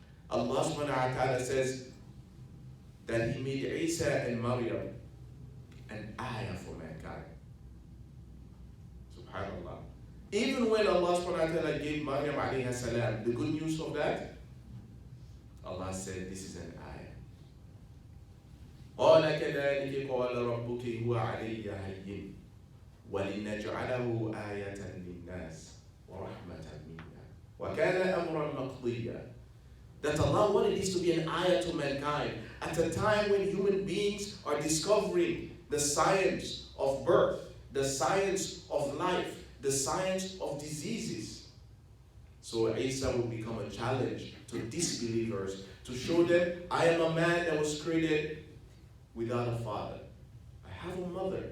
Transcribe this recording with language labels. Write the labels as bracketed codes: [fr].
[en] Allah subhanahu wa ta'ala says that He made E'saa and Maryam an ayah for mankind. Subhanallah. Even when Allah subhanahu wa ta'ala gave Maryam alayhi salam the good news of that, Allah said this is an ayah. [ar] قال كذلك قال ربك هو علي هين ولنجعله آية للناس ورحمة منا وكان أمرا مقضيا. [en] That Allah wanted this to be an ayah to mankind at a time when human beings are discovering the science of birth, the science of life, the science of diseases. So E'saa will become a challenge to disbelievers to show them, I am a man that was created without a father. I have a mother.